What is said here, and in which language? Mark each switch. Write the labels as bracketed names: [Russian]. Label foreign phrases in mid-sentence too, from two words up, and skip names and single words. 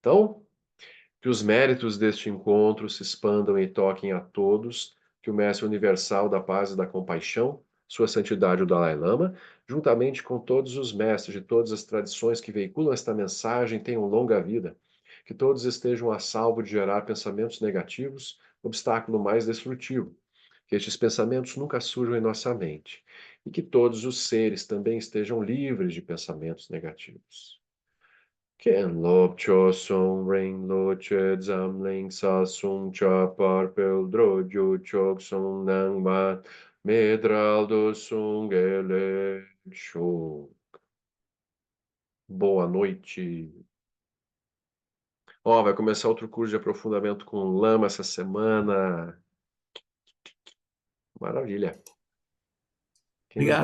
[Portuguese] Então, que os méritos deste encontro se expandam e toquem a todos, que o Mestre Universal da Paz e da Compaixão, Sua Santidade o Dalai Lama, juntamente com todos os mestres de todas as tradições que veiculam esta mensagem, tenham longa vida, que todos estejam a salvo de gerar pensamentos negativos, obstáculo mais destrutivo, que estes pensamentos nunca surjam em nossa mente, e que todos os seres também estejam livres de pensamentos negativos. Ken lop cho song ring lo che zam ling sa sung cha par pel dro ju chok song nang mat medral do sung ele show. Boa noite. Ó, vai começar outro curso de aprofundamento com o Lama essa semana. Maravilha. Quem não-